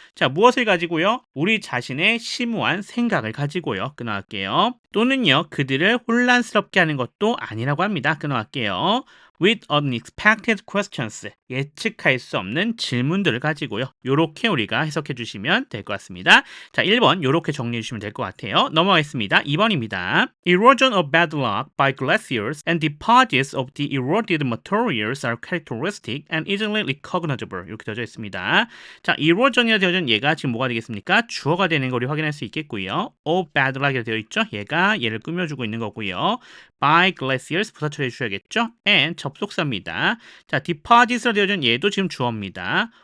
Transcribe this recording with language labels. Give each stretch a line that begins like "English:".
Korean: 자, 무엇을 가지고요? 우리 자신의 심오한 생각을 가지고요. 끊어갈게요. 또는요, 그들을 혼란스럽게 하는 것도 아니라고 합니다. 끊어갈게요.
English: with unexpected questions,
Korean: 예측할 수 없는 질문들을 가지고요. 요렇게 우리가 해석해 주시면 될 것 같습니다. 자, 1번 요렇게 정리해 주시면 될 것 같아요. 넘어가겠습니다. 2번입니다.
English: Erosion of bedrock by glaciers and deposits of the eroded materials are characteristic and easily recognizable.
Korean: 이렇게 되어져 있습니다. 자, erosion이라 되어져 있는 얘가 지금 뭐가 되겠습니까? 주어가 되는 거 우리 확인할 수 있겠고요. of bedrock이라 되어 있죠? 얘가 얘를 꾸며주고 있는 거고요. by glaciers 부사 처리해 주셔야겠죠? and 접속사입니다. 자, deposits로 되어져 있는 얘도 지금 주어입니다.